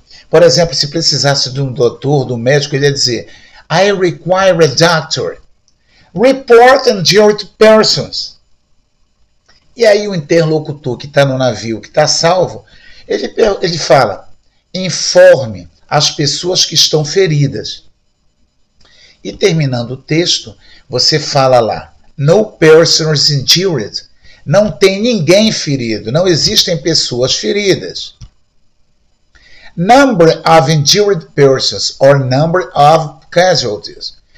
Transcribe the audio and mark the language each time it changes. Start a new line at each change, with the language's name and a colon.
Portuguese: Por exemplo, se precisasse de um doutor, de um médico, ele ia dizer,
English: I require a doctor. Report injured persons.
Portuguese: E aí o interlocutor que está no navio, que está salvo, ele fala, informe as pessoas que estão feridas. E terminando o texto, você fala lá,
English: no persons injured.
Portuguese: Não tem ninguém ferido, não existem pessoas feridas.
English: Number of injured persons or number of casualties.